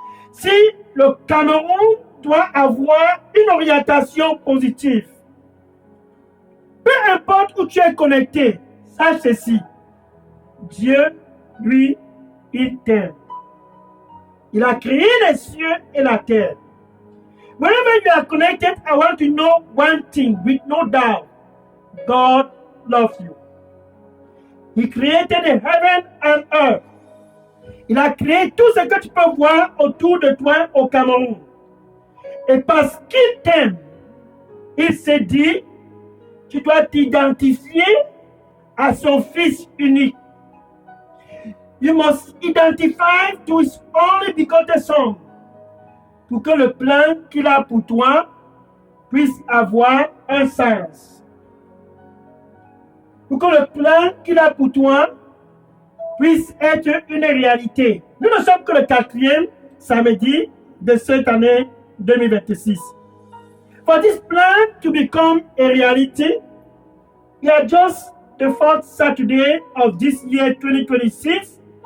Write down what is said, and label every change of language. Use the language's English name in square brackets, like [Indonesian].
[French] Si le Cameroun doit avoir une orientation positive, peu importe où tu es connecté, sache ceci, Dieu, lui, il t'aime. Il a créé les cieux et la terre. [English] Wherever you are connected, I want to know one thing with no doubt. God loves you. He created the heaven and earth. [French] Il a créé tout ce que tu peux voir autour de toi au Cameroun. Et parce qu'il t'aime, il s'est dit, tu dois t'identifier à son Fils unique. [English] You must identify to his only begotten Son, [French] pour que le plan qu'il a pour toi puisse avoir un sens. Pour que le plan qu'il a pour toi puisse être une réalité. Nous ne sommes que le 4e samedi de cette année 2026. [English] For this plan to become a reality, we are just the 4th Saturday of this year 2026.